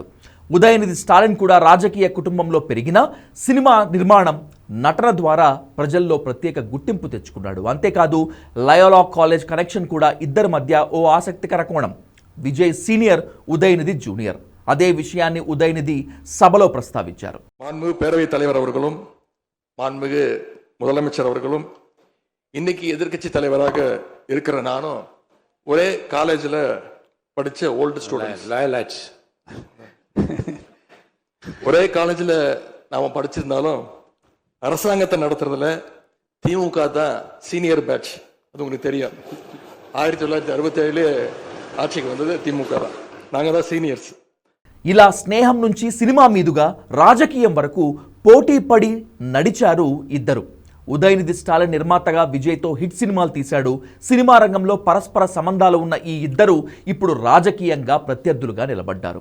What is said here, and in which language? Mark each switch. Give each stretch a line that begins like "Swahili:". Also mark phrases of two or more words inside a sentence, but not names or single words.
Telugu: ఉదయనిధి స్టాలిన్ కూడా రాజకీయ కుటుంబంలో పెరిగిన సినిమా నిర్మాణం, నటన ద్వారా ప్రజల్లో ప్రత్యేక గుర్తింపు తెచ్చుకున్నాడు. అంతేకాదు లయోలా కాలేజ్ కనెక్షన్ కూడా ఇద్దరి మధ్య ఓ ఆసక్తికర కోణం. విజయ్ సీనియర్, ఉదయనిధి జూనియర్. అదే విషయాన్ని ఉదయనిధి సభలో ప్రస్తావించారు.
Tamil: மாண்புமிகு பேரவைத் தலைவர் அவர்களும் மாண்புமிகு முதலமைச்சர் அவர்களும் இன்னைக்கு எதிர்க்கட்சி தலைவராக இருக்கிற நானும் ஒரே காலேஜில் படித்த
English: old students.
Tamil: ஒரே காலேஜில் நாம் படிச்சிருந்தாலும் அரசாங்கத்தை நடத்துறதுல திமுக தான்
English: senior batch.
Tamil: அது உங்களுக்கு தெரியும். 1967 ఆర్చికి వந்தது திமுக தான். நாங்கள் தான் సీనియర్స్.
Telugu: ఇలా స్నేహం నుంచి సినిమా మీదుగా రాజకీయం వరకు పోటీ పడి నడిచారు ఇద్దరు. ఉదయనిధి స్టాలిన్ నిర్మాతగా విజయ్తో హిట్ సినిమాలు తీశాడు. సినిమా రంగంలో పరస్పర సంబంధాలు ఉన్న ఈ ఇద్దరు ఇప్పుడు రాజకీయంగా ప్రత్యర్థులుగా నిలబడ్డారు.